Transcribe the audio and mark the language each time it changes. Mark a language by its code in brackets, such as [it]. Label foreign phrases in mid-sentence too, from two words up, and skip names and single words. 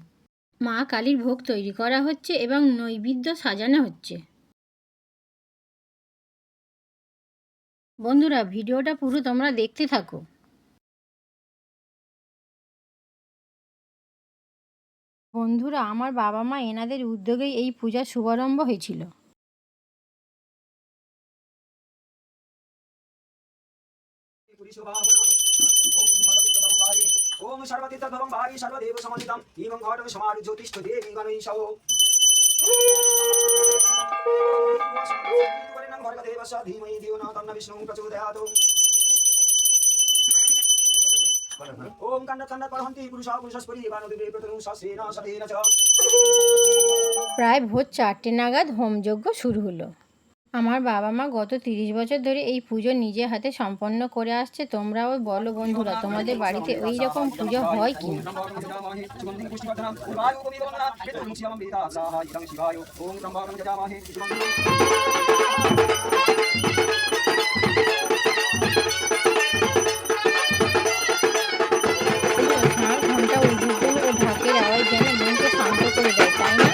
[bn] মা কালীর ভোগ তৈরি করা হচ্ছে এবং নৈবেদ্য সাজানো হচ্ছে। বন্ধুরা, ভিডিওটা পুরো তোমরা দেখতে থাকো। বন্ধুরা, আমার বাবা মা এনাদের উদ্যোগেই এই পূজার শুভারম্ভ হয়েছিল। [sa] ओम सर्वतीर्थभवं भावी सर्वदेव समन्वितम् इमं घटं समारुज्योतिष्ठ देवी गणेशौ वरेण्यं भर्गदेवस्य धीमहि धियो न तन्नो विष्णुः प्रचोदयात् ओम कन्नड परहन्ति पुरुषा पुरुषस्परि वानदेवे प्रतनु शास्त्रेण सतेन च। [bn] প্রায় ভোর 4টে নাগাদ হোমযজ্ঞ শুরু হলো। আমার বাবা মা গত 30 বছর ধরে এই পুজো নিজে হাতে সম্পন্ন করে আসছে। তোমরাও বলো বন্ধুরা, তোমাদের বাড়িতে ওই রকম পুজো হয় কি না? ঝাড়, ঘন্টা, উদ্বোধন ও ঢাকের আওয়াজ যেন মনকে শান্ত করে দেয়, তাই না?